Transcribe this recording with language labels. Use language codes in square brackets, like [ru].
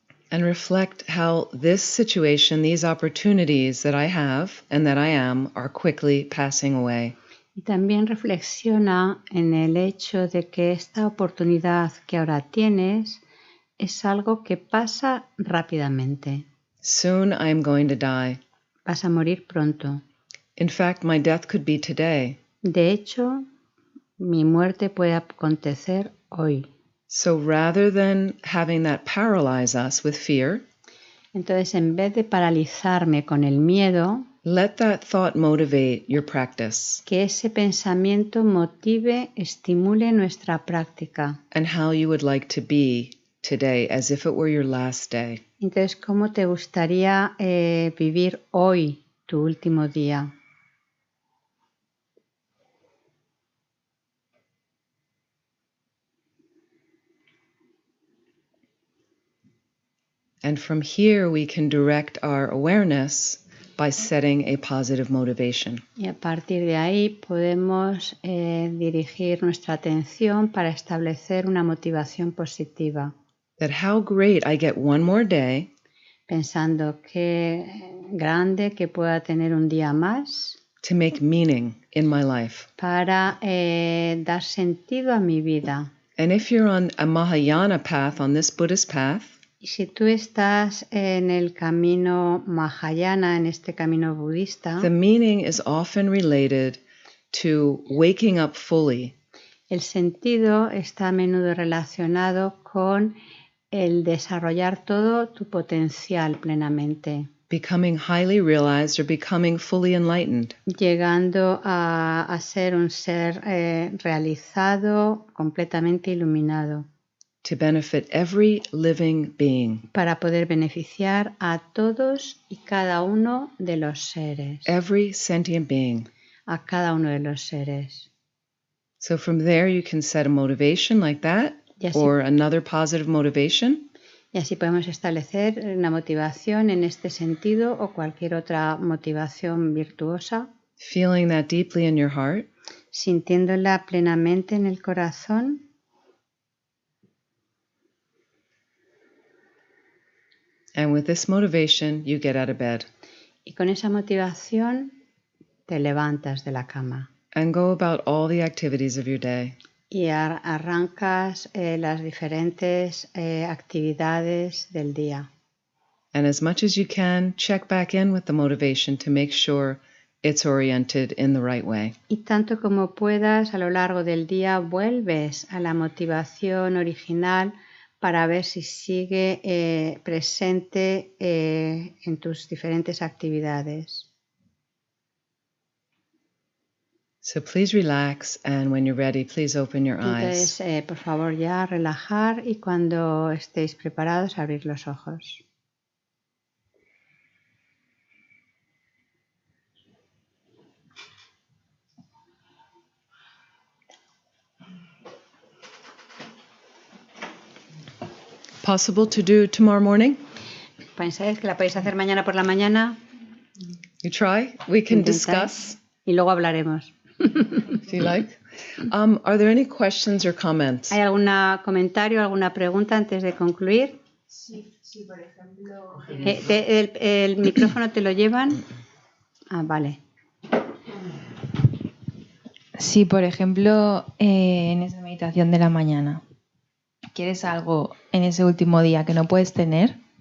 [en] And reflect how this situation, these opportunities that I have and that I am, are quickly passing away. [es] Y también reflexiona en el hecho de que esta oportunidad que ahora tienes es algo que pasa rápidamente. [en] Soon I am going to die. [es] Vas a morir pronto. [en] In fact, my death could be today. [es] De hecho, mi muerte puede acontecer hoy. [en] So rather than having that paralyze us with fear, [es] entonces en vez de paralizarme con el miedo, [en] let that thought motivate your practice. [es] Que ese pensamiento motive, estimule nuestra práctica. [en] And how you would like to be today as if it were your last day. [es] Entonces, ¿cómo te gustaría vivir hoy, tu último día? [en] And from here we can direct our awareness by setting a positive motivation. [es] Y a partir de ahí podemos dirigir nuestra atención para establecer una motivación positiva. [en] That how great I get one more day. [es] Pensando qué grande que pueda tener un día más. [en] To make meaning in my life. [es] Para dar sentido a mi vida. [en] And if you're on a Mahayana path, on this Buddhist path, [es] y si tú estás en el camino Mahayana, en este camino budista, [en] the meaning is often related to waking up fully. [es] El sentido está a menudo relacionado con el desarrollar todo tu potencial plenamente. [en] Becoming highly realized or becoming fully enlightened. [es] Llegando a ser un ser realizado, completamente iluminado. [en] To benefit every living being. [es] Para poder beneficiar a todos y cada uno de los seres. [en] Every sentient being. [es] A cada uno de los seres. [en] So from there you can set a motivation like that or another positive motivation. [es] Y así podemos establecer una motivación en este sentido o cualquier otra motivación virtuosa. [en] Feeling that deeply in your heart. [es] Sintiéndola plenamente en el corazón. [en] And with this motivation, you get out of bed. [es] Y con esa motivación te levantas de la cama. [en] And go about all the activities of your day. [es] Y arrancas las diferentes actividades del día. [en] And as much as you can, check back in with the motivation to make sure it's oriented in the right way. [es] Y tanto como puedas, a lo largo del día vuelves a la motivación original para ver si sigue presente en tus diferentes actividades. [en] So please relax, and when you're ready, please open your eyes. [es] Entonces, por favor, ya relajar y cuando estéis preparados, abrir los ojos. [en] Possible to do tomorrow morning? [es] ¿Pensáis que la podéis hacer mañana por la mañana? [en] You try? We can [es] Intentad. [en] discuss [es] Y luego hablaremos. [en] if you like. Are there any questions or comments? [es] ¿Hay algún comentario, alguna pregunta antes de concluir? Sí, por ejemplo... ¿El micrófono te lo llevan? Ah, vale. Sí, por ejemplo, en esa meditación de la mañana, ¿quieres algo en ese último día que no puedes tener?